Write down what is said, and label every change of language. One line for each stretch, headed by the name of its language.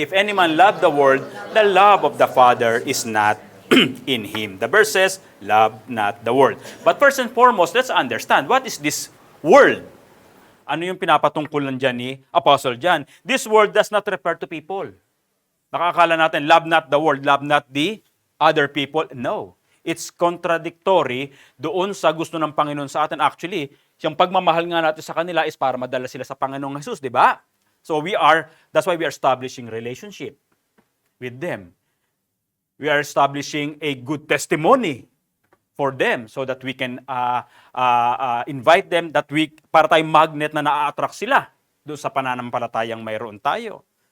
English: If any man love the world, the love of the Father is not in him. The verse says, love not the world. But first and foremost, let's understand, what is this world?
Filipino: Ano yung pinapatungkulan dyan ni Apostle John?
English: This world does not refer to people.
Filipino: Nakakala natin,
English: love not the world, love not the other people. No. It's contradictory
Filipino: doon sa gusto ng Panginoon sa atin. Actually, yung pagmamahal nga natin sa kanila is para madala sila sa Panginoong Jesus, di ba?
English: So that's why we are establishing relationship with them. We are establishing a good testimony for them so that we can invite them,
Filipino: para tayong magnet na na-attract sila doon sa pananampalatayang mayroon tayo.